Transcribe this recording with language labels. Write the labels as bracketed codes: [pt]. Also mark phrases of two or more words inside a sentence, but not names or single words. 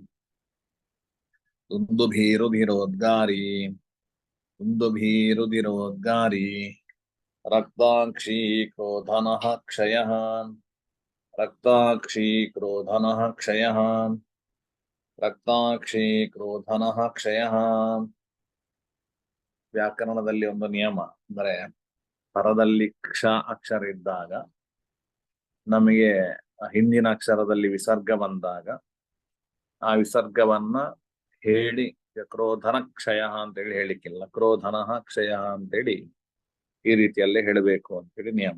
[sa] ದುಂದುಭೀರುದಿರೋದ್ಗಾರಿ ದುಂದುಭೀರುದಿರೋದ್ಗಾರಿ ರಕ್ತಾಕ್ಷಿ ಕ್ರೋಧನಃ ಕ್ಷಯಃ ರಕ್ತಾಕ್ಷಿ ಕ್ರೋಧನಃ ಕ್ಷಯಃ ರಕ್ತಾಕ್ಷಿ ಕ್ರೋಧನಃ ಕ್ಷಯಃ. [kn] ವ್ಯಾಕರಣದಲ್ಲಿ ಒಂದು ನಿಯಮ ಅಂದರೆ ಪರದಲ್ಲಿ ಕ್ಷ ಅಕ್ಷರ ಇದ್ದಾಗ ನಮಗೆ ಹಿಂದಿನ ಅಕ್ಷರದಲ್ಲಿ ವಿಸರ್ಗ ಬಂದಾಗ ಆ ವಿಸರ್ಗವನ್ನ ಹೇಳಿ ಕ್ರೋಧನ ಕ್ಷಯ ಅಂತೇಳಿ ಹೇಳಿಕ್ಕಿಲ್ಲ, ಕ್ರೋಧನಃ ಕ್ಷಯ ಅಂತೇಳಿ ಈ ರೀತಿಯಲ್ಲೇ ಹೇಳಬೇಕು ಅಂತೇಳಿ ನಿಯಮ.